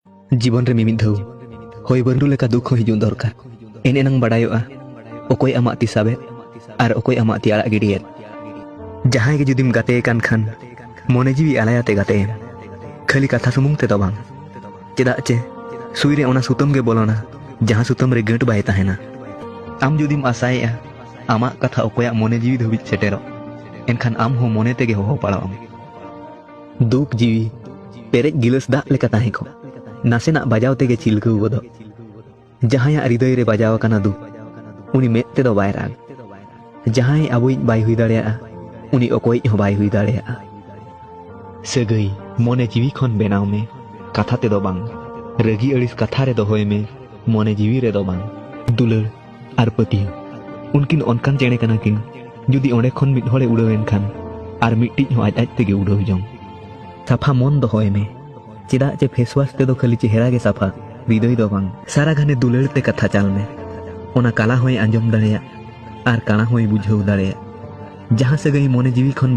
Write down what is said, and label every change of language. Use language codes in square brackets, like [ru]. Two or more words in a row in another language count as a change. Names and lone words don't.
[sat] जीवन रे मिमिद धौ होय बंडू लेका दुख हिजुन दरकार एने नंग बडायोआ ओकोय आमा ती साबे आर ओकोय आमा ती आड़ा गिडियत जहां गे जुदिम गाते कान खान मोने जीवी आलायाते गाते खाली कथा सुमुंग ते दो बांग चेदा चे सुई रे ओना सुतम गे बोलोना जहां सुतम रे गंट बाय ताहेना आम जुदिम आसाएआ आमा कथा ओकोया मोने जीवी धोबि सेटेरो एनखान आम हो मोने तेगे हो पाड़ाम दुख जीवी पेरेज गिलस दाग लेका ताहे को नासेना बजाव तेगे चिलकौ गोदो जहां हृदय रे बजाव काना दुख उनी मेद तेदो बाय राग जहां आबुई बाय हुई दाड़ेया उनी ओकोई हो बाय हुई दाड़ेया सगई मोने जीवी खन बेनाव में कथा तेदो बांग रगी अड़िस कथा रे दोहोय में मोने जीवी रे दो बांग दुलड़ आर पतियो उनकिन अनकान चेणे काना किन जुदी ओंडे खन मिद होड़े उड़ावेन खान आर मिट्टी हो आज तेगे उड़ाव जंग साफा मन दोहोय में चेदा चे फेसवाश तेदो खाली चेहरा गे साफा हृदय दो बांग सारा घाने दुलड़ ते कथा चाल में ओना काला होय आंजम दाड़ेया आर काना होय बुझाव दाड़ेया जहां सगई मोने जीवी खन